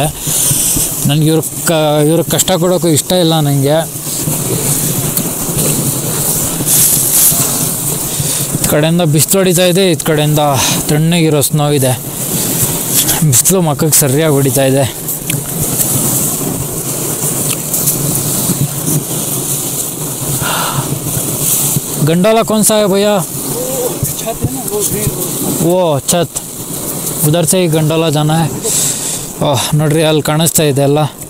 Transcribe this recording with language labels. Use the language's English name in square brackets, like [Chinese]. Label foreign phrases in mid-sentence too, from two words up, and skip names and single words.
[Kannada] ನನಗೆ ಇವ್ರ ಕಷ್ಟ ಕೊಡೋಕ್ಕೂ ಇಷ್ಟ ಇಲ್ಲ ನನಗೆ. ಈ ಕಡೆಯಿಂದ ಬಿಸಿಲು ಹೊಡಿತಾ ಇದೆ, ಈ ಕಡೆಯಿಂದ ತಣ್ಣಗಿರೋ ಸ್ನೋ ಇದೆ. ಬಿಸಿಲು ಮಕ್ಕಳಿಗೆ ಸರಿಯಾಗಿ ಹೊಡಿತಾ ಇದೆ. [Hindi] गंडोला कौन सा है भैया? वो छत, उधर से ही गंडोला जाना है. [Kannada] ಓಹ್ ನೋಡ್ರಿ, ಅಲ್ಲಿ ಕಾಣಿಸ್ತಾ ಇದೆ ಎಲ್ಲ.